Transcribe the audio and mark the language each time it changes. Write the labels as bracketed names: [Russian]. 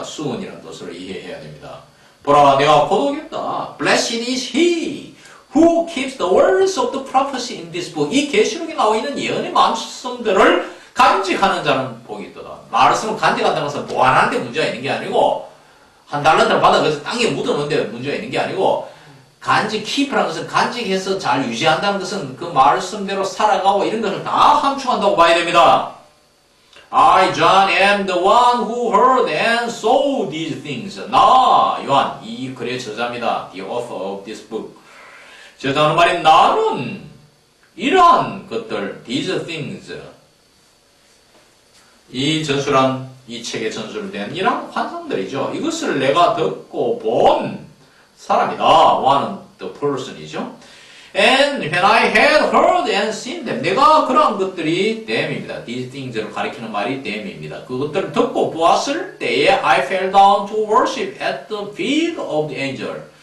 [Korean] soon이라는 뜻으로 이해해야 됩니다. 보라, 내가 곧 오겠다. [English] Blessed is he who keeps the words of the prophecy in this book. [Korean] 이 계시록에 나와 있는 예언의 말씀들을 간직하는 자는 복이 있도다. 말씀을 간직한다는 것은 보관하는데 문제가 있는 게 아니고 한 달란트를 받아 그래서 땅에 묻어놓는데 문제가 있는 게 아니고 keep라는 것은 간직해서 잘 유지한다는 것은 그 말씀대로 살아가고 이런 것을 다 함축한다고 봐야 됩니다. [English] I, John, am the one who heard and saw these things. [Korean] 나, 요한, 이 글의 저자입니다. [English] The author of this book. [Korean] 저자는 말이 나는 이러한 것들, these things. 이 전술한 이 책의 전술된 이러한 환상들이죠. 이것을 내가 듣고 본 사람이다. [English] one the person이죠. And when I had heard and seen them. [Korean] 내가 그러한 것들이 them입니다. These things를 가리키는 말이 them입니다. 그것들을 듣고 보았을 때에 [English] I fell down to worship at the feet of the angel.